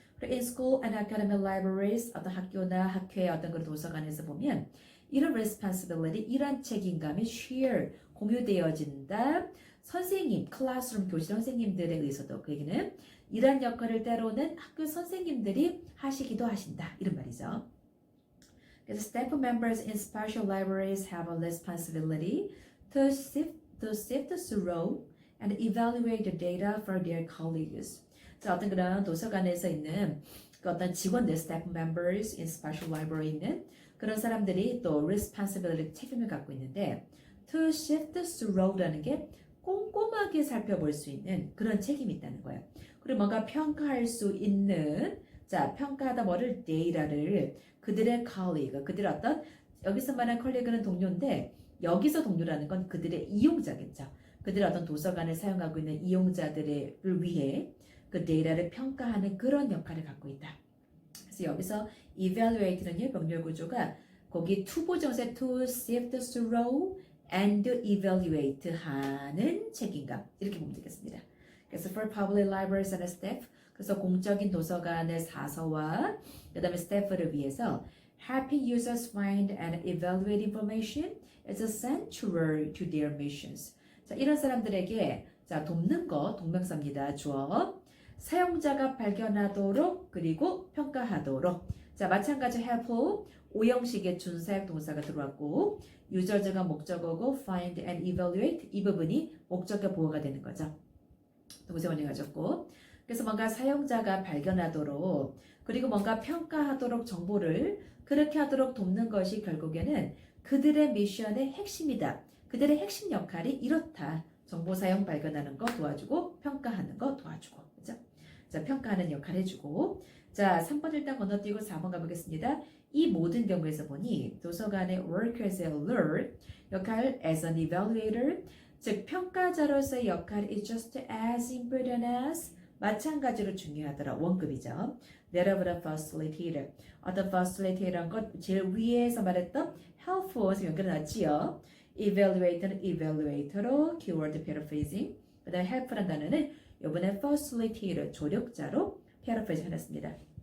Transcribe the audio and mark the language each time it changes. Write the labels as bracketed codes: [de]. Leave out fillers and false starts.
[en] In school and academic libraries [ko] 어떤 학교나 학회의 어떤 그런 도서관에서 보면 이런 responsibility, 이런 책임감이 share, 공유되어진다. 선생님, 클래스룸 교실 선생님들에 의해서도 그 얘기는 이러한 역할을 때로는 학교 선생님들이 하시기도 하신다. 이런 말이죠. [en] 그래서 staff members in special libraries have a responsibility to sift through and evaluate the data for their colleagues. [ko] 자, 어떤 그런 도서관에서 있는 그 어떤 직원들, [en] staff members in special library [ko] 있는 그런 사람들이 또 responsibility, 책임을 갖고 있는데 to sift through라는 게 꼼꼼하게 살펴볼 수 있는 그런 책임이 있다는 거예요. 그리고 뭔가 평가할 수 있는 자, 평가하다 뭐를 데이터를 그들의 colleague, 그들의 어떤 여기서 말하는 colleague는 동료인데 여기서 동료라는 건 그들의 이용자겠죠. 그들의 어떤 도서관을 사용하고 있는 이용자들을 위해 그 데이터를 평가하는 그런 역할을 갖고 있다. 그래서 여기서 evaluate는요, 병렬 구조가 거기 투보정세 [en] to sift through and evaluate [ko] 하는 책임감 이렇게 보면 되겠습니다. [en] 그래서 for public libraries and staff [ko] 그래서 공적인 도서관의 사서와 그 다음에 스태프를 위해서 [en] helping users find and evaluate information is essential to their missions. [ko] 자, 이런 사람들에게 자, 돕는 거 동명사입니다. 주어. 사용자가 발견하도록 그리고 평가하도록. 자, 마찬가지 help 오형식의 준사역 동사가 들어왔고 유저즈가 목적어고 find and evaluate 이 부분이 목적어 보호가 되는 거죠. 동사원이 가졌고 그래서 뭔가 사용자가 발견하도록 그리고 뭔가 평가하도록 정보를 그렇게 하도록 돕는 것이 결국에는 그들의 미션의 핵심이다. 그들의 핵심 역할이 이렇다. 정보 사용 발견하는 거 도와주고 평가하는 거 도와주고 그죠? 자, 평가하는 역할 해주고 자, 3번 일단 건너뛰고 4번 가보겠습니다. 이 모든 경우에서 보니 도서관의 [en] work as a alert [ko] 역할 [en] as an evaluator [ko] 즉 평가자로서의 역할이 [en] is just as important as [ko] 마찬가지로 중요하더라. 원급이죠. 내려보다 facilitator. 어떤 facilitator한 것 제일 위에서 말했던 helpful에서 연결해놨지요. [en] evaluator는 evaluator로 keyword paraphrasing. [ko] 그 다음에 helpful한 단어는 이번에 facilitator 조력자로 paraphrase 해놨습니다.